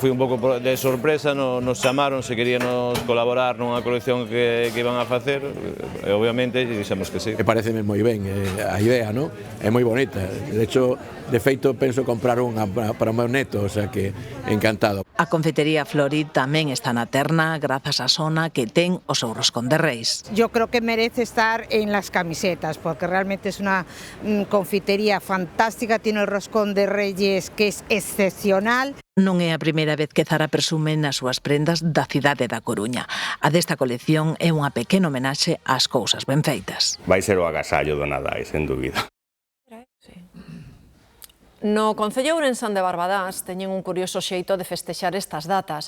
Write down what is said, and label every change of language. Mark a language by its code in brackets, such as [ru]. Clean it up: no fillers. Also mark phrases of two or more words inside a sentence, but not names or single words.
[gl] Foi un pouco de sorpresa, nos chamaron se queríamos colaborar nunha colección que iban a facer, e obviamente dixemos que sí. E pareceme moi ben a idea, non? É moi bonita. De hecho, de feito, penso comprar unha para o meu neto, [es] o sea [gl] que encantado. A confitería Flori tamén está na terna grazas á zona que ten o seu roscón de reis. [es] Yo creo que merece estar en las camisetas porque realmente es una confitería fantástica, tiene el roscón de reyes que es excepcional. [gl] Non é a primeira vez que Zara presume nas súas prendas da cidade da Coruña. A desta colección é unha pequena homenaxe ás cousas ben feitas. Vai ser o agasallo do Nadal, sen dúbida. No Concello Ourensán de Barbadás teñen un curioso xeito de festexar estas datas.